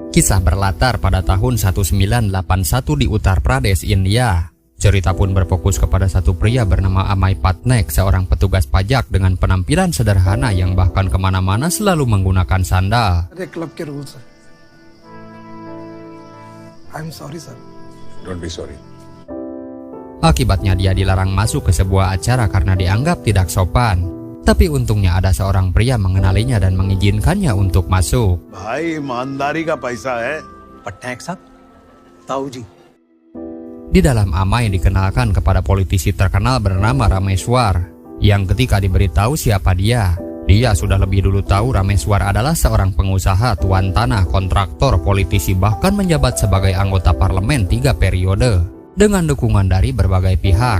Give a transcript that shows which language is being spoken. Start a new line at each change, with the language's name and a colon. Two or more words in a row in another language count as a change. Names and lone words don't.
Indonesian: Kisah berlatar pada tahun 1981 di Uttar Pradesh, India. Cerita pun berfokus kepada satu pria bernama Amay Patnaik, seorang petugas pajak dengan penampilan sederhana yang bahkan kemana-mana selalu menggunakan sandal.
English: Klub ke rules, sir. I'm sorry, sir. Don't be sorry.
Indonesian: Akibatnya dia dilarang masuk ke sebuah acara karena dianggap tidak sopan. Tapi untungnya ada seorang pria mengenalinya dan mengizinkannya untuk masuk.
Hindi: भाई ईमानदारी का पैसा है. पटनायक साहब, ताऊ जी.
Indonesian: Di dalam Amay dikenalkan kepada politisi terkenal bernama Rameswar, yang ketika diberitahu siapa dia sudah lebih dulu tahu Rameswar adalah seorang pengusaha, tuan tanah, kontraktor, politisi, bahkan menjabat sebagai anggota parlemen 3 periode dengan dukungan dari berbagai pihak.